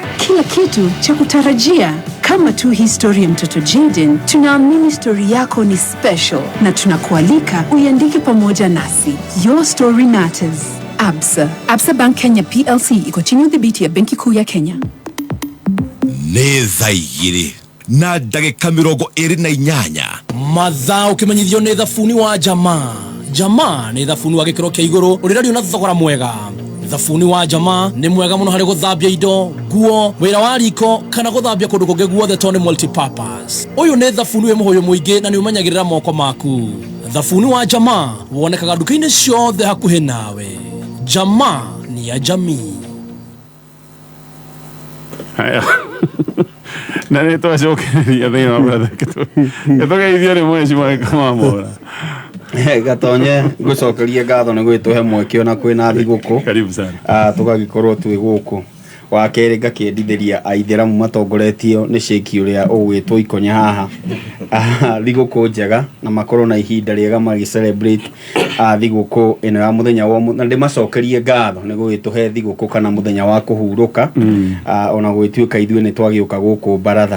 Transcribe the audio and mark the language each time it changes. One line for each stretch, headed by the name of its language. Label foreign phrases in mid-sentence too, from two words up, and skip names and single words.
Swahili: Kila kitu cha kutarajia. Kama tu historia ya mtoto Jaden, tunaamini story yako ni special na tunakualika uiandike pamoja nasi.
English: Your story matters.
Swahili: Absa Bank Kenya PLC iko chini ya udhibiti ya Benki Kuu ya Kenya.
Kikuyu: nĩ thaa igĩrĩ na ndagĩka 28 mathaa ũkĩmenyithio nĩ thabuni wa Jamaa nĩ thabuni wa gĩkĩro kĩa igũrũ ũrĩa rĩu na thogora mwega. Thabuni wa Jamaa nĩ mwega mũno harĩ gũthambia indo, nguo, wĩra wa riko kana gũthambia kũndũ kũngĩ guothe tondũ nĩ multi-purpose. Ũyũ nĩ thabuni wĩ mũhũyũ mũingĩ na nĩ ũmenyagĩrĩra moko maku. Thabuni wa Jamaa wonekaga nduka-inĩ ciothe hakuhĩ nawe.
Swahili: Jamaa ni ya jamii.
Kikuyu: Haya na nĩ twacokereria thĩinĩ wa brother gĩtũgeithio nĩ mheshimiwa kama mora gatonye ngũcokerie ngatho nĩ gwĩtũhe mweke ona kwĩna thigũkũ.
Swahili: Karibu sana.
Kikuyu: Tũgagĩkorwo twĩ gũkũ. Wa kerĩ ngakĩendithĩria aithĩramu matongoretio nĩ Sheikh ũrĩa ũgwĩtwo Ikonya haha thigũkũ njega na makorwo na ihinda rĩega magĩ-celebrate thigũkũ ĩno ya mũthenya wa na ndĩmacokerie ngatho nĩ gwĩtũhe thigũkũ kana mũthenya wa kũhurũka ona gwĩtuĩka ithuĩ nĩ twagĩũka gũkũ baratha.